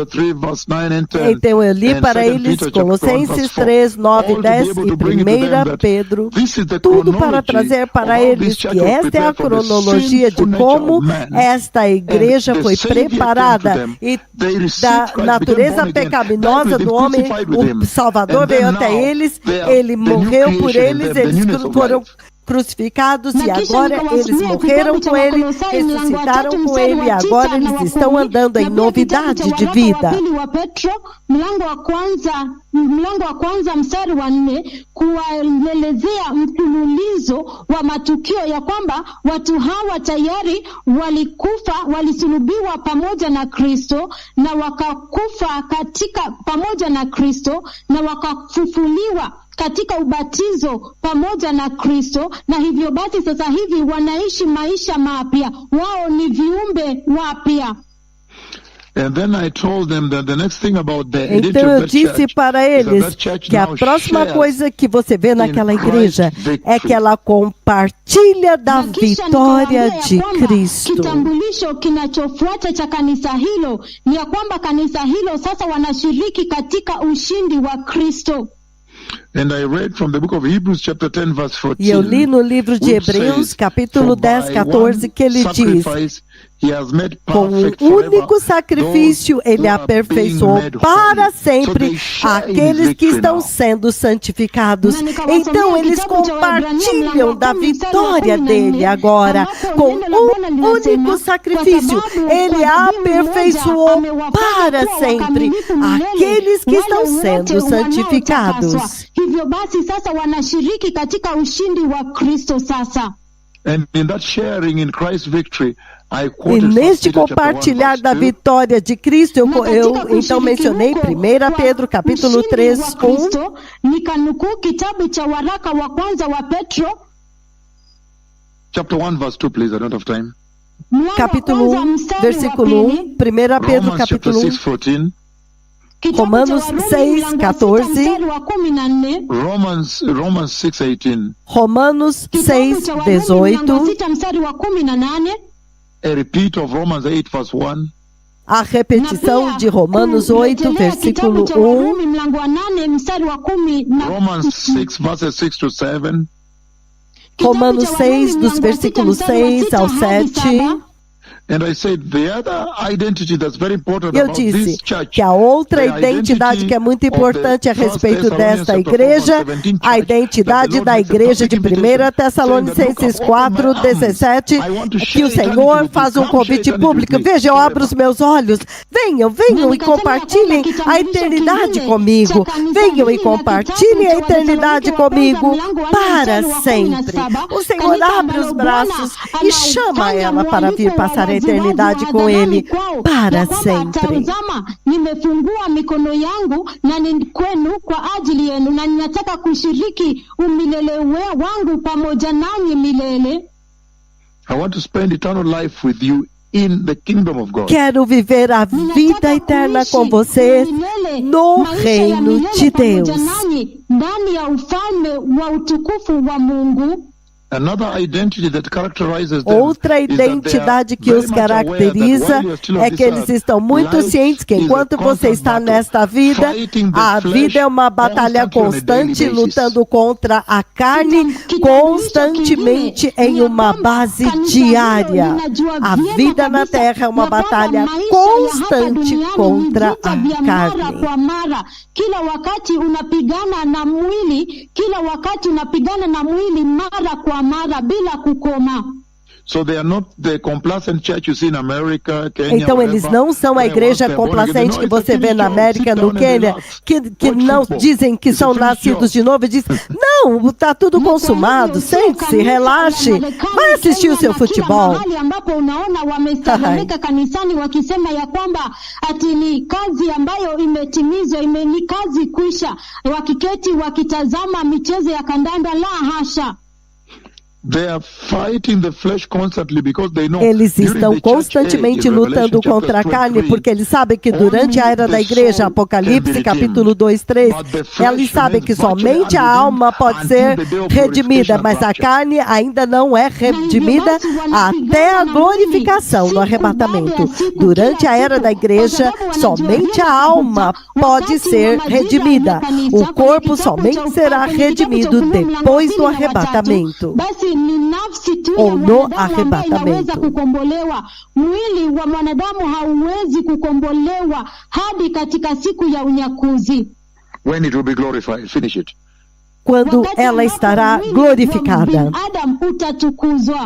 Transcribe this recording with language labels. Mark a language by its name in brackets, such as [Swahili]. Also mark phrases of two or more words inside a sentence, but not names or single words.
[Portuguese] Então eu li para eles Colossenses 3, 9, 10 e 1 Pedro, tudo para trazer para eles que esta é a cronologia de como esta igreja foi preparada e da natureza pecaminosa do homem. O Salvador veio até eles, ele morreu por eles, eles foram crucificados e agora eles morreram com ele, ressuscitaram com ele e agora eles estão andando em novidade de vida. [Swahili] Mlango wa kwanza mstari wa 4 kuwaelezea mfululizo wa matukio ya kwamba watu hawa tayari walisulubiwa pamoja na Kristo na wakakufa pamoja na Kristo na wakafufuliwa katika ubatizo pamoja na Kristo, na hivyo basi sasa hivi wanaishi maisha mapya, wao ni viumbe wapya. [English] And then I told them that the next thing about the [Portuguese] então eu disse para eles que a próxima coisa que você vê naquela igreja é que ela compartilha da vitória de Cristo. [Swahili] Kitambulisho kinachofuata cha kanisa hilo ni ya kwamba kanisa hilo sasa wanashiriki katika ushindi wa Kristo. [English] And I read from the book of Hebrews chapter 10 verse 14. [Portuguese] E eu li no livro de Hebreus, capítulo 10, 14, que ele diz: com um único sacrifício ele aperfeiçoou para sempre aqueles que estão sendo santificados. Então eles compartilham da vitória dele agora. Com um único sacrifício ele aperfeiçoou para sempre aqueles que estão sendo santificados. [Swahili] Hivyo basi sasa wanashiriki katika ushindi wa Kristo sasa. [English] And in that sharing in Christ's victory, [Portuguese] e neste compartilhar da vitória de Cristo, eu então mencionei 1 Pedro capítulo 3, 1. [Swahili] Nikanukuu kitabu cha waraka wa kwanza wa Petro. [English] Chapter 1 verse 2, please, I don't have time. [Portuguese] Capítulo 1, versículo 1, 1 Pedro capítulo 1. Romanos 6, 14. [English] Romans 6:18. [Portuguese] Romanos 6, 18. [English] A repeat of Romans 8 verse 1. [Portuguese] A repetição de Romanos 8, versículo 1. [English] Romans 6 verses 6 to 7. [Portuguese] Romanos 6, dos versículos 6 ao 7. Eu disse que a outra identidade que é muito importante a respeito desta igreja, a identidade da igreja de 1 Tessalonicenses 4, 17, que o Senhor faz um convite público. Veja, eu abro os meus olhos. Venham e compartilhem a eternidade comigo. Venham e compartilhem a eternidade comigo para sempre. O Senhor abre os braços e chama ela para vir passar a eternidade com ele para sempre. [Swahili] Nimefungua mikono yangu na ni kwenu kwa ajili yenu na ninataka kushiriki umilele wangu pamoja nanyi milele. [English] I want to spend eternal life with you in the kingdom of God. [Portuguese] Quero viver a vida eterna com você no reino de Deus. [Swahili] Ndani ya ufalme wa utukufu wa Mungu. [Portuguese] Outra identidade que os caracteriza é que eles estão muito cientes que enquanto você está nesta vida, a vida é uma batalha constante, lutando contra a carne constantemente em uma base diária. A vida na Terra é uma batalha constante contra a carne. [Swahili] Kila wakati unapigana na mwili, kila wakati unapigana na mwili mara kwa mara bila kukoma. [English] So they are not the complacent church you see in America, Kenya, [Portuguese] então eles não são a igreja complacente que você vê na América, no Quênia, que não dizem que são nascidos de novo e dizem, não, está tudo consumado, sente-se, relaxe, vai assistir o seu futebol. [Swahili] Ambapo unaona wamestarika kanisani wakisema ya kwamba ati ni kazi ambayo imetimizwa, ni kazi kwisha, wakiketi wakitazama michezo ya kandanda, la hasha. [English] They are fighting the flesh constantly because they know [Portuguese] eles estão constantemente lutando contra a carne, porque eles sabem que durante a era da igreja, Apocalipse capítulo 2, 3, eles sabem que somente a alma pode ser redimida, mas a carne ainda não é redimida até a glorificação no arrebatamento. Durante a era da igreja, somente a alma pode ser redimida. O corpo somente será redimido depois do arrebatamento. [Swahili] Ni nafsi tu ou ya no mwanadamu ambaye inaweza kukombolewa. Mwili wa mwanadamu hauwezi kukombolewa hadi katika siku ya unyakuzi. [English] When it will be glorified. Finish it. [Portuguese] Quando ela estará glorificada. [Swahili] Adam utatukuzwa.